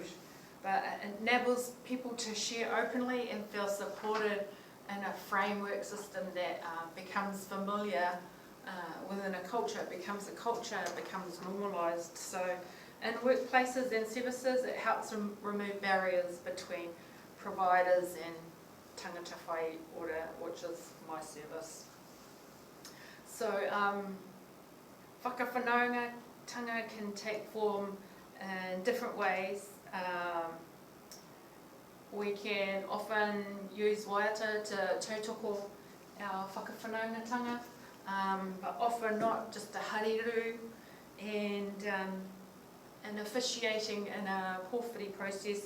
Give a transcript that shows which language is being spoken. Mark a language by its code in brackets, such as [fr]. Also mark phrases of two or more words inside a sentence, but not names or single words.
[en] But it enables people to share openly and feel supported in a framework system that becomes familiar within a culture. It becomes a culture, it becomes normalised. So in workplaces and services, it helps remove barriers between providers and [mi] tangata whai ora, [en] which is my service. So whakawhanaungatanga can take form in different ways. We can often use waiata to tautoko our whakawhanaungatanga, but often not, just a hariru, and officiating in a pōwhiri process.